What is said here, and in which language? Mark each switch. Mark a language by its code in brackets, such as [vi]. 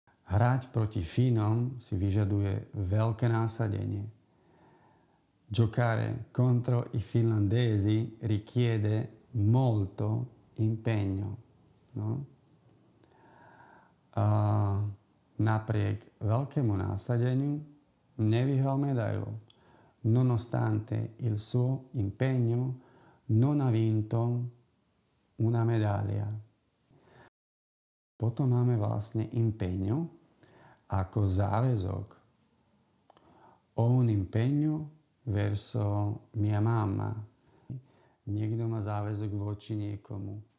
[sk] Hrať proti Fínom si vyžaduje veľké násadenie. [it] Giocare contro i finlandesi richiede molto impegno. No? [sk] A napriek veľkému násadeniu nevyhral medailu. [it] Nonostante il suo impegno non ha vinto una medaglia. [sk] Potom máme vlastne impegno ako záväzok. [it] Ho un impegno verso mia mamma. [sk] Niekto má záväzok voči niekomu.